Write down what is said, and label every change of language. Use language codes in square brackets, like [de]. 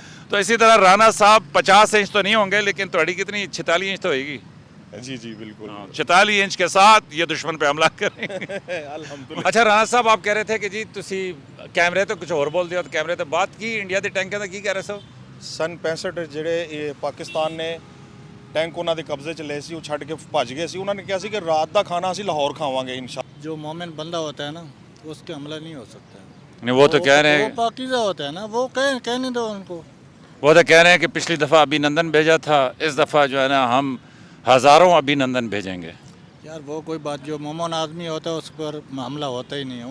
[hi] तो इसी तरह राणा साहब 50 इंच तो नहीं होंगे, लेकिन थोड़ी कितनी 46 इंच तो होगी। जी जी बिल्कुल। 46 इंच के साथ ये दुश्मन पे हमला करेंगे। अल्हम्दुलिल्लाह। अच्छा राणा साहब, आप कह रहे थे कि जी तुसी कैमरे तो कुछ और बोल दिया, तो कैमरे तो बात की इंडिया [pa] ਦੇ ਟੈਂਕਾਂ ਦਾ ਕੀ ਕਹਿ ਰਹੇ ਸੋ? सन 65 ਜਿਹੜੇ ਇਹ ਪਾਕਿਸਤਾਨ ਨੇ ਟੈਂਕ ਉਹਨਾਂ ਦੇ ਕਬਜ਼ੇ 'ਚ ਲਏ ਸੀ, ਉਹ ਛੱਡ ਕੇ ਭੱਜ ਗਏ ਸੀ। ਉਹਨਾਂ ਨੇ ਕਿਹਾ ਸੀ ਕਿ ਰਾਤ ਦਾ ਖਾਣਾ ਅਸੀਂ ਲਾਹੌਰ ਖਾਵਾਂਗੇ इंशाअल्लाह। [hi] जो मोमिन बंदा होता है ना, उसके हमला नहीं हो सकता। नहीं, वो तो कह रहे वो हैं, पाकीज़ा होता है ना, वो कहने दो उनको। वो तो कह रहे हैं कि पिछली दफ़ा अभिनंदन भेजा था, इस दफ़ा जो है ना हम हज़ारों अभिनंदन भेजेंगे। यार वो कोई बात, जो मोमिन आदमी होता है उस पर हमला होता ही नहीं है।